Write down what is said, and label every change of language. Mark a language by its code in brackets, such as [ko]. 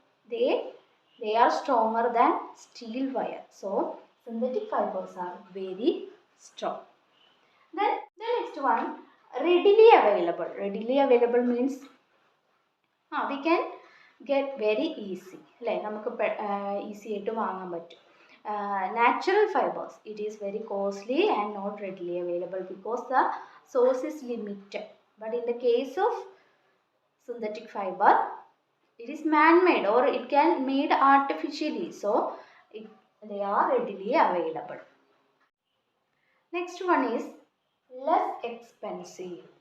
[en] They are stronger than steel wire. So synthetic fibers are very strong. Then the next one, readily available. Readily available means we can get very easy. [ml] അല്ലേ നമുക്ക് easy ആയിട്ട് വാങ്ങാൻ പറ്റും. [en] Natural fibers, it is very costly and not readily available because the source is limited. But in the case of synthetic fiber, it is man-made or it can made artificially. So they are readily available. Next one is less expensive.